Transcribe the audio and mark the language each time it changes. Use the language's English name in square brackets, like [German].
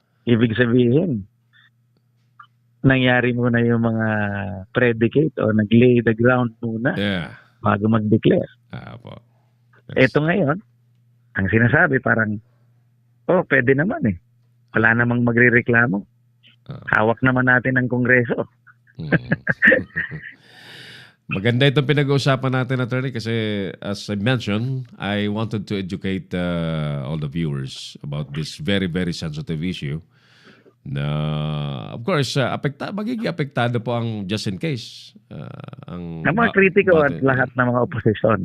[Filipino] Ibig sabihin, nangyari muna yung mga predicate o nag-lay the ground muna Yeah. bago mag-declare. Tama. Eto ngayon, ang sinasabi parang, pwede naman eh. Wala namang magrereklamo. Hawak naman natin ang Kongreso. Mm. Maganda itong pinag-uusapan natin, [English] attorney, kasi as I mentioned, I wanted to educate all the viewers about this very, very sensitive issue na, of course, [Filipino] magiging apektado po ang [English] just in case. [Filipino] Ang mga kritiko at lahat ng mga oposisyon.